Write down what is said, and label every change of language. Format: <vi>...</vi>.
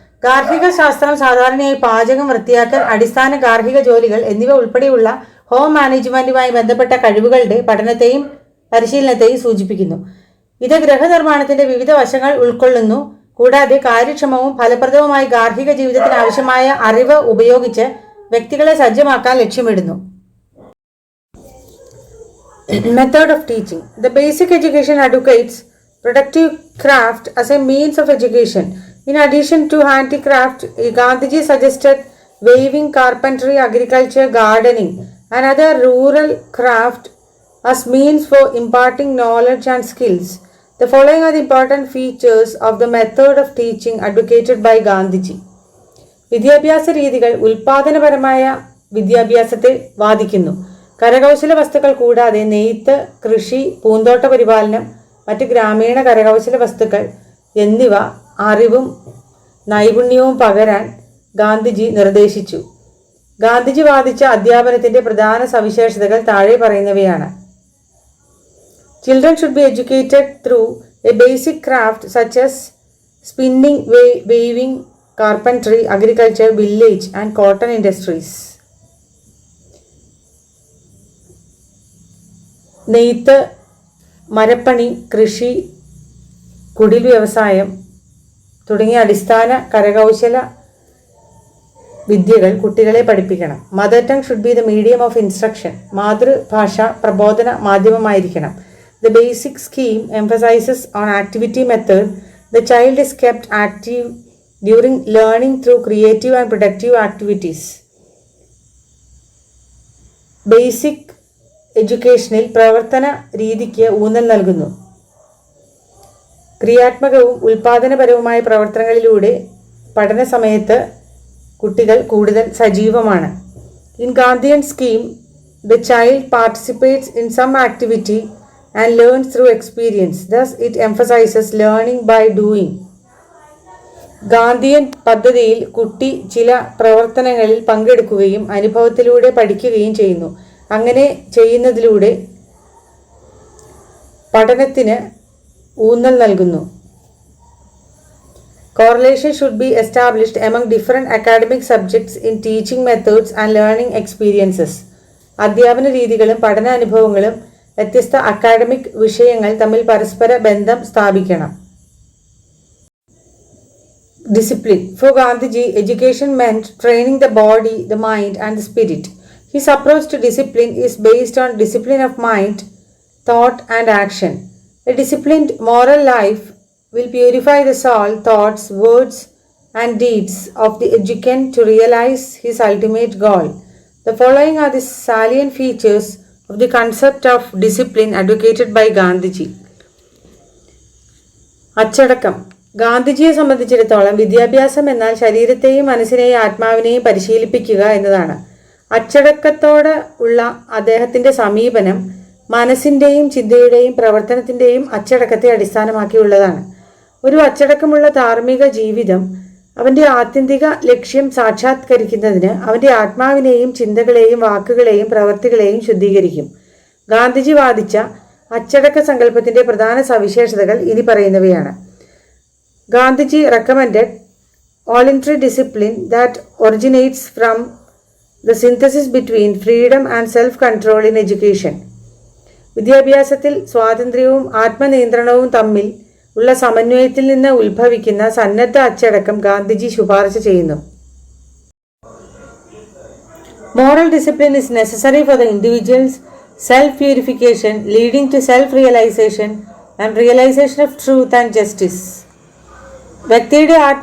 <ml>ഗാർഹിക ശാസ്ത്രം സാധാരണയായി പാചകം, വൃത്തിയാക്കൽ, അടിസ്ഥാന ഗാർഹിക ജോലികൾ എന്നിവ ഉൾപ്പെടെയുള്ള ഹോം മാനേജ്മെന്റുമായി ബന്ധപ്പെട്ട കഴിവുകളുടെ പഠനത്തെയും പരിശീലനത്തെയും സൂചിപ്പിക്കുന്നു. ഇത് ഗൃഹനിർമ്മാണത്തിന്റെ വിവിധ വശങ്ങൾ ഉൾക്കൊള്ളുന്നു. കൂടാതെ കാര്യക്ഷമവും ഫലപ്രദവുമായി ഗാർഹിക ജീവിതത്തിന് ആവശ്യമായ അറിവ് ഉപയോഗിച്ച് വ്യക്തികളെ സജ്ജമാക്കാൻ ലക്ഷ്യമിടുന്നു.</ml> <en>Method of teaching. The basic education advocates productive craft as a means of education. In addition to handicraft, Gandhiji suggested weaving, carpentry, agriculture, gardening, and other rural craft as means for imparting knowledge and skills. The following are the important features of the method of teaching advocated by Gandhiji.</en> <ml>വിദ്യാഭ്യാസ രീതികൾ ഉൽപാദനപരമായ വിദ്യാഭ്യാസത്തെ വാദിക്കുന്നു. കരകൗശല വസ്തുക്കൾ കൂടാതെ നെയ്ത്ത്, കൃഷി, പൂന്തോട്ട പരിപാലനം, മറ്റ് ഗ്രാമീണ കരകൗശല വസ്തുക്കൾ എന്നിവ അറിവും നൈപുണ്യവും പകരാൻ ഗാന്ധിജി നിർദ്ദേശിച്ചു. ഗാന്ധിജി വാദിച്ച അധ്യാപനത്തിന്റെ പ്രധാന സവിശേഷതകൾ താഴെ പറയുന്നവയാണ്.</ml> <en>Children should be educated through a basic craft such as spinning, weaving, carpentry, agriculture, village and cotton industries.</en> <ml>നെയ്ത്ത്, മരപ്പണി, കൃഷി, കുടിൽ വ്യവസായം തുടങ്ങിയ അടിസ്ഥാന കരകൗശല വിദ്യകൾ കുട്ടികളെ പഠിപ്പിക്കണം.</ml> <en>Mother tongue should be the medium of instruction.</en> <ml>മാതൃഭാഷ പ്രബോധന മാധ്യമമായിരിക്കണം.</ml> <en>The basic scheme emphasizes on activity method. The child is kept active during learning through creative and productive activities.</en> <ml>Basic എഡ്യൂക്കേഷനിൽ പ്രവർത്തന രീതിക്ക് ഊന്നൽ നൽകുന്നു. ക്രിയാത്മകവും ഉൽപാദനപരവുമായ പ്രവർത്തനങ്ങളിലൂടെ പഠന സമയത്ത് കുട്ടികൾ കൂടുതൽ സജീവമാണ്.</ml> <en>In Gandhian scheme, the child participates in some activity and learns through experience. Thus, it emphasizes learning by doing.</en> <ml>Gandhian പദ്ധതിയിൽ കുട്ടി ചില പ്രവർത്തനങ്ങളിൽ പങ്കെടുക്കുകയും അനുഭവത്തിലൂടെ പഠിക്കുകയും ചെയ്യുന്നു. അങ്ങനെ ചെയ്യുന്നതിലൂടെ പഠനത്തിന് ഊന്നൽ നൽകുന്നു.</ml> <en>Correlation should be established among different academic subjects in teaching methods and learning experiences.</en> <ml>അധ്യാപന രീതികളും പഠനാനുഭവങ്ങളും വ്യത്യസ്ത അക്കാഡമിക് വിഷയങ്ങൾ തമ്മിൽ പരസ്പര ബന്ധം സ്ഥാപിക്കണം.</ml> <en>Discipline. For Gandhiji, education meant training the body, the mind and the spirit. His approach to discipline is based on discipline of mind, thought and action. A disciplined moral life will purify the soul, thoughts, words and deeds of the educand to realize his ultimate goal. The following are the salient features of the concept of discipline advocated by Gandhiji.</en> <ml>അച്ചടക്കം. ഗാന്ധിജിയെ സംബന്ധിച്ചിടത്തോളം വിദ്യാഭ്യാസം എന്നാൽ ശരീരത്തെയും മനസ്സിനെയും ആത്മാവിനെയും പരിശീലിപ്പിക്കുക എന്നതാണ്. അച്ചടക്കത്തോട് ഉള്ള അദ്ദേഹത്തിൻ്റെ സമീപനം മനസ്സിൻ്റെയും ചിന്തയുടെയും പ്രവർത്തനത്തിൻ്റെയും അച്ചടക്കത്തെ അടിസ്ഥാനമാക്കിയുള്ളതാണ്. ഒരു അച്ചടക്കമുള്ള ധാർമ്മിക ജീവിതം അവൻ്റെ ആത്യന്തിക ലക്ഷ്യം സാക്ഷാത്കരിക്കുന്നതിന് അവൻ്റെ ആത്മാവിനെയും ചിന്തകളെയും വാക്കുകളെയും പ്രവൃത്തികളെയും ശുദ്ധീകരിക്കും. ഗാന്ധിജി വാദിച്ച അച്ചടക്ക സങ്കല്പത്തിൻ്റെ പ്രധാന സവിശേഷതകൾ ഇനി പറയുന്നവയാണ്.</ml> <en>Gandhiji recommended voluntary discipline that originates from the synthesis between freedom and self control in education.</en> <ml>വിദ്യാഭ്യാസത്തിൽ സ്വാതന്ത്ര്യവും ആത്മനിയന്ത്രണവും തമ്മിൽ ഉള്ള സമന്വയത്തിൽ നിന്ന് ഉത്ഭവിക്കുന്ന സന്നദ്ധ അച്ചടക്കം ഗാന്ധിജി ശുപാർശ ചെയ്യുന്നു.</ml> <en>Moral discipline is necessary for the individual's self-purification, leading to self-realization and realization of truth and justice.</en> <ml>വ്യക്തിയുടെ</ml>